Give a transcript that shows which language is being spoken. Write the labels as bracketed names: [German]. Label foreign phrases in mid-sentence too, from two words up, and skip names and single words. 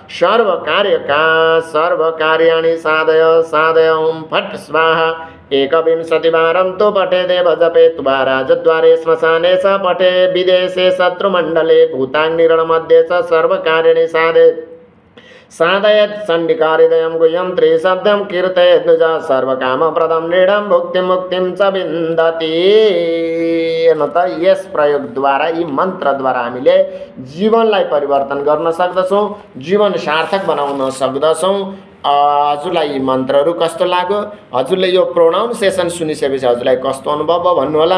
[Sanskrit] सर्वकार्याणि साधय ॐ फट् स्वाहा एकविंशतिवारं तो पठे देव जपे त्वा राजद्वारे श्मशाने स पठे विदेशे शत्रुमण्डले भूताग्निरणमध्ये च सर्वकार्याणि साधयत् चण्डिकाहृदयं गुह्यं त्रिशब्दं कीर्तयेत् नुजा सर्वकामप्रदं नृढं भुक्तिमुक्तिं च विन्दति। [Nepali] त यस प्रयोगद्वारा यी मन्त्रद्वारा हामीले जीवनलाई परिवर्तन गर्न सक्दछौँ, जीवन सार्थक बनाउन सक्दछौँ। हजुरलाई यी मन्त्रहरू कस्तो लाग्यो, हजुरले यो प्रोनाउन्सिएसन सुनिसकेपछि हजुरलाई कस्तो अनुभव भयो भन्नुहोला।